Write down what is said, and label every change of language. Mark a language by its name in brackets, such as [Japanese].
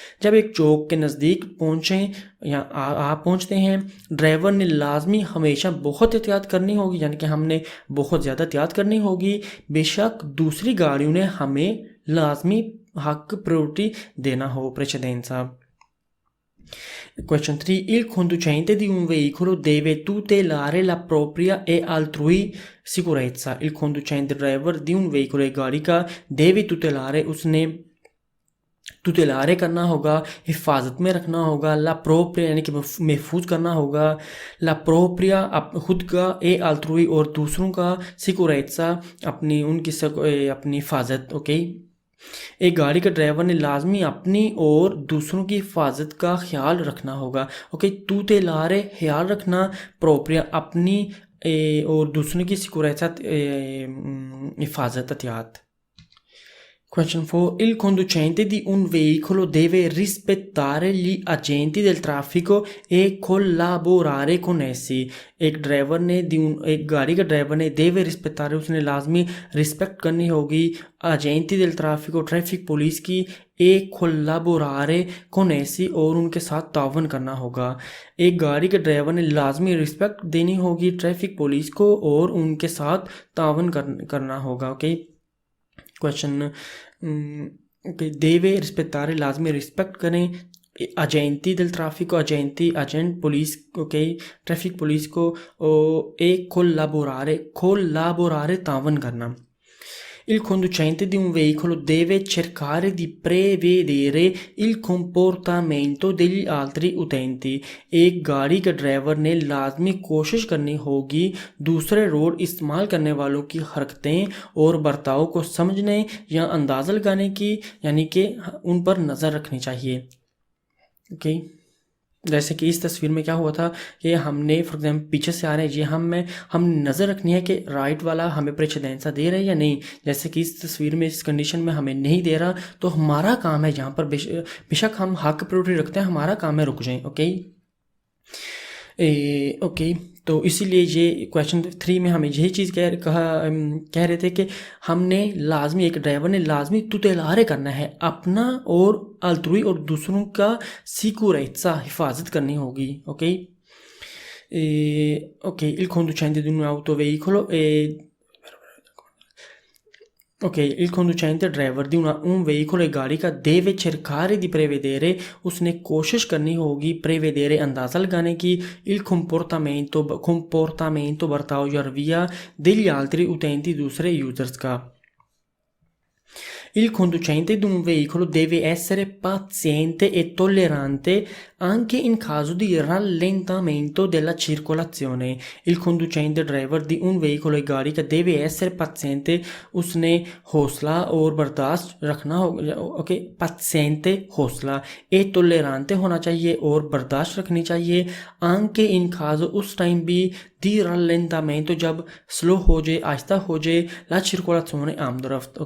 [Hindi] जब एक चौक के नज़दीक पहुँचे या आप पहुँचते हैं, ड्राइवर ने लाजमी हमेशा बहुत एहतियात करनी होगी, यानी कि हमने बहुत ज़्यादा एहतियात करनी होगी, बेशक दूसरी गाड़ियों ने हमें लाजमी हक प्रायोरिटी देना हो, precedenza। [English] Question 3. [Italian] Il conducente di un veicolo deve tutelare la propria e altrui sicurezza। Il conducente [Hindi] driver [Italian] di un veicolo, [Hindi] एक गाड़ी का, [Italian] deve tutelare, [Hindi] उसने तुतेलारे करना होगा, हिफाजत में रखना होगा, ला प्रोप्रिया यानी कि महफूज करना होगा, ला प्रोप्रिया खुद का, ए आल्ट्रुई और दूसरों का, सिक्योरेट्सा अपनी हिफाजत। ओके, एक गाड़ी का ड्राइवर ने लाजमी अपनी और दूसरों की हिफाजत का ख्याल रखना होगा। ओके, तुतेलारे ख्याल रखना, प्रोप्रिया अपनी और दूसरों की सिक्योरेट्सा हिफाजत एहतियात। [English] Question 4. [Italian] Il conducente di un veicolo deve rispettare gli agenti del traffico e collaborare con essi. [Hindi] एक गाड़ी का ड्राइवर ने [Italian] deve rispettare, [Hindi] उसने लाजमी रिस्पेक्ट करनी होगी [Italian] agenti del traffico, [Hindi] traffic police की, [Italian] e collaborare con essi, [Hindi] और उनके साथ तावन करना होगा। एक गाड़ी के ड्राइवर ने लाजमी रिस्पेक्ट देनी होगी ट्रैफिक पुलिस को और उनके साथ तावन करना होगा। ओके, क्वेश्चन [Italian] deve rispettare, [Hindi] लाजमी रिस्पेक्ट करें [Italian] agenti del traffico, [Hindi] agent police, okay, traffic police को, [Italian] e collaborare [Hindi] तावन करना। [Italian] Il conducente di un veicolo deve cercare di prevedere il comportamento degli altri utenti। [Hindi] एक गाड़ी के ड्राइवर ने लाजमी कोशिश करनी होगी दूसरे रोड इस्तेमाल करने वालों की हरकतें और बर्ताव को समझने या अंदाज़ा लगाने की, यानी कि उन पर नज़र रखनी चाहिए। ओके, जैसे कि इस तस्वीर में क्या हुआ था कि हमने फॉर एग्जाम्पल पीछे से आ रहे हैं जी, हम नज़र रखनी है कि राइट वाला हमें प्रेसिडेंसा दे रहा है या नहीं। जैसे कि इस तस्वीर में इस कंडीशन में हमें नहीं दे रहा, तो हमारा काम है यहाँ पर बेशक हम हक प्रायोरिटी रखते हैं, हमारा काम है रुक जाएं। ओके, ओके, तो इसीलिए ये क्वेश्चन 3 में हमें यही चीज़ कह रहे थे कि हमने लाजमी, एक ड्राइवर ने लाजमी तुतेलारे करना है अपना और अल्ट्रुई और दूसरों का सिक्योरिटी हिफाजत करनी होगी। [Italian] ओके, ओके, il conducente di un autoveicolo ok, il conducente ड्राइवर di un veicolo, [Hindi] एक गाड़ी का, [Italian] deve cercare di prevedere, [Hindi] उसने कोशिश करनी होगी [Italian] prevedere अंदाज़ा लगाने की, il comportamento बर्ताव या रवैया degli altri utenti, [Hindi] दूसरे यूजर्स का। [Italian] Il conducente di un veicolo deve essere paziente e tollerante anche in caso di rallentamento della circolazione। Il conducente [Hindi] driver [Italian] di un veicolo, [Hindi] एक गाड़ी का, [Italian] deve essere paziente, [Hindi] उसने हौसला और बर्दाश्त रखना होगा। ओके, paziente हौसला, [Italian] e tollerante [Hindi] होना चाहिए और बर्दाश्त रखनी चाहिए, [Italian] anche in caso, [Hindi] उस टाइम भी, [Italian] di rallentamento, [Hindi] जब स्लो हो जाए, आहिस्ता हो जाए, [Italian] la circolazione [Hindi] आमदरफ्त।